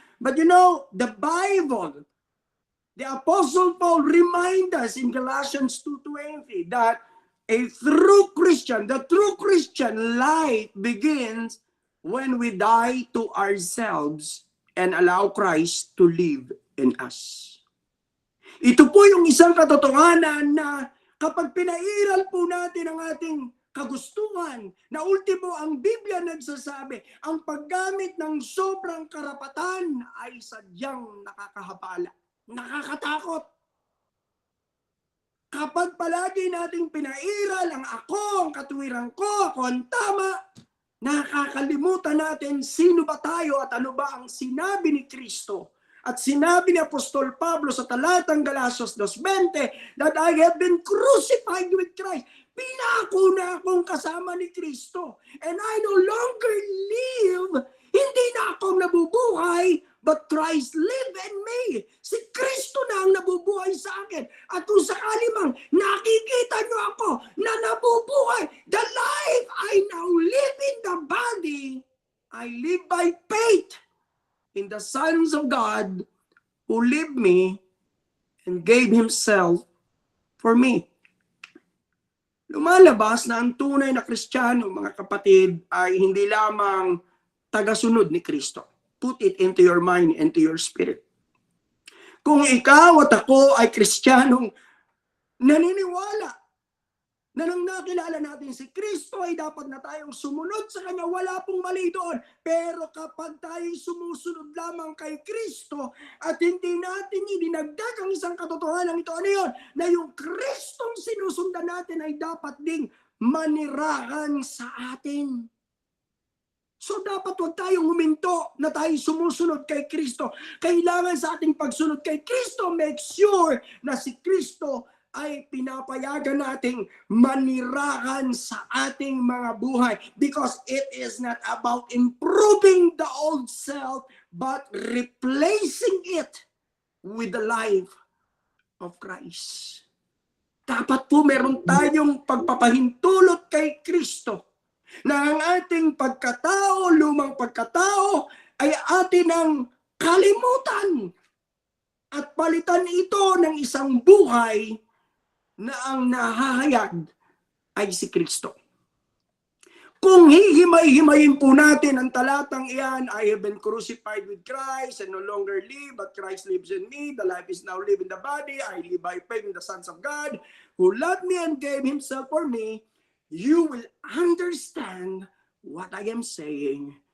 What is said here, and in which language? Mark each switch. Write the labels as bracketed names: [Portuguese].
[English] But you know, the Bible, the Apostle Paul remind us in Galatians 2:20 that a true Christian, the true Christian life begins when we die to ourselves and allow Christ to live in us. [Filipino] Ito po yung isang katotohanan na kapag pinairal po natin ang ating kagustuhan, na ultimo ang Biblia nagsasabi, ang paggamit ng sobrang karapatan ay sadyang nakakahabala, nakakatakot. Kapag palagi nating pinairal ang ako, ang katuwiran ko, ako ang tama, nakakalimutan natin sino ba tayo at ano ba ang sinabi ni Kristo. At sinabi ni Apostol Pablo sa talatang Galatians 2:20 [English] that I have been crucified with Christ. [Filipino] Pinako na akong kasama ni Kristo. [English] And I no longer live. [Filipino] Hindi na ako nabubuhay, [English] but Christ live in me. [Filipino] Si Kristo na ang nabubuhay sa akin. At kung sakali mang nakikita nyo ako na nabubuhay, [English] the life I now live in the body, I live by faith in the sons of God who lived me and gave Himself for me. [Filipino] Lumalabas na ang tunay na Kristiyano, mga kapatid, ay hindi lamang tagasunod ni Kristo. [English] Put it into your mind, into your spirit. [Filipino] Kung ikaw at ako ay Kristiyanong naniniwala na nang nakilala natin si Kristo ay dapat na tayong sumunod sa Kanya, wala pong mali doon. Pero kapag tayo sumusunod lamang kay Kristo at hindi natin idinagdag ang isang katotohanan ito, ano yun? Na yung Kristong sinusundan natin ay dapat ding manirahan sa atin. So dapat huwag tayong huminto na tayo sumusunod kay Kristo. Kailangan sa ating pagsunod kay Kristo, [English] make sure [Filipino] na si Kristo ay pinapayagan nating manirahan sa ating mga buhay. [English] Because it is not about improving the old self, but replacing it with the life of Christ. [Filipino] Dapat po meron tayong pagpapahintulot kay Kristo na ang ating pagkatao, lumang pagkatao, ay atin ang kalimutan at palitan ito ng isang buhay na ang nahahayag ay si Kristo. Kung hihimay-himayin po natin ang talatang iyan, [English] I have been crucified with Christ and no longer live, but Christ lives in me. The life is now lived in the body. I live by faith in the sons of God who loved me and gave Himself for me. You will understand what I am saying.